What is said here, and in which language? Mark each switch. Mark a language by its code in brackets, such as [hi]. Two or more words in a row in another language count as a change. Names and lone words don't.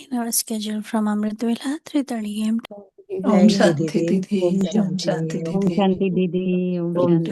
[en] Our schedule from Amritvela 3:30 a.m. [hi] ओम शांति दीदी, ओम शांति ओम दीदी, शांति दीदी, ओम ओम शांति।